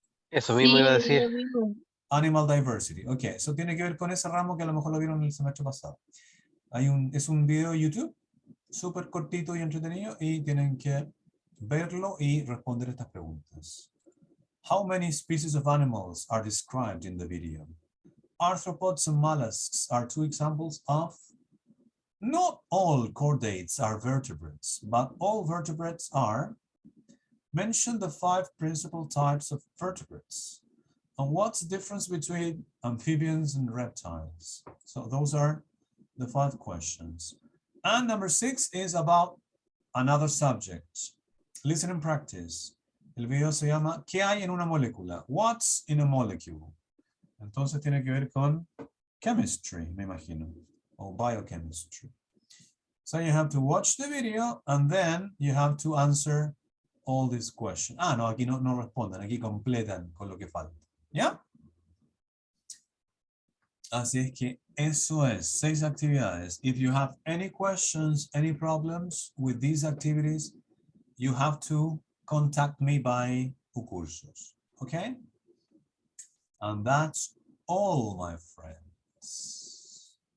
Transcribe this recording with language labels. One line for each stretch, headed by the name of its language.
Spanish: Eso mismo iba a decir. lo mismo.
English: Animal diversity.
Spanish: Ok, eso tiene que ver con ese ramo que a lo mejor lo vieron el semestre pasado. Es un video de YouTube súper cortito y entretenido y tienen que verlo y responder estas preguntas.
English: How many species of animals are described in the video? Arthropods and mollusks are two examples of. Not all chordates are vertebrates, but all vertebrates are. Mention the 5 principal types of vertebrates. And what's the difference between amphibians and reptiles? So those are the 5 questions. And number 6 is about another subject. Listen and practice.
Spanish: El video se llama ¿Qué hay en una molécula?
English: What's in a molecule?
Spanish: Entonces tiene que ver con chemistry, me imagino,
English: or biochemistry. So you have to watch the video and then you have to answer all these questions.
Spanish: Ah, no, aquí no responden, aquí completan con lo que falta. ¿Ya? Así es que eso es, 6 actividades.
English: If you have any questions, any problems with these activities, you have to contact me by Ucursos, okay? And that's all, my friends.